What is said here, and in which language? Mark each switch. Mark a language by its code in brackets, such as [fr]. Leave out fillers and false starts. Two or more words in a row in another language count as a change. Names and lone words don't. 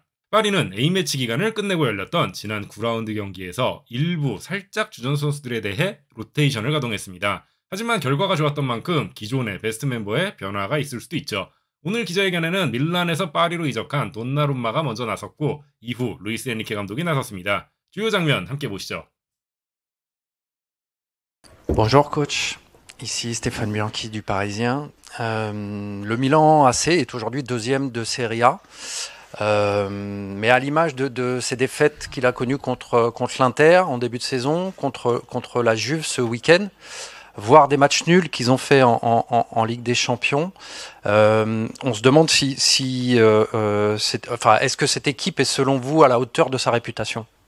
[ko] 파리는 A매치 기간을 끝내고 열렸던 지난 9라운드 경기에서 일부 살짝 주전 선수들에 대해 로테이션을 가동했습니다. 하지만 결과가 좋았던 만큼 기존의 베스트 멤버에 변화가 있을 수도 있죠. 오늘 기자회견에는 밀란에서 파리로 이적한 돈나룸마가 먼저 나섰고 이후 루이스 엔리케 감독이 나섰습니다. 주요 장면 함께 보시죠. [fr] Bonjour coach, ici Stéphane Bianchi du Parisien. Le Milan AC est aujourd'hui deuxième de Serie A. Mais à l'image de ces défaites qu'il a connues contre l'Inter en début de saison, contre la Juve ce week-end, voire des matchs nuls qu'ils ont fait en Ligue des Champions, on se demande est-ce que cette équipe est selon vous à la hauteur de sa réputation?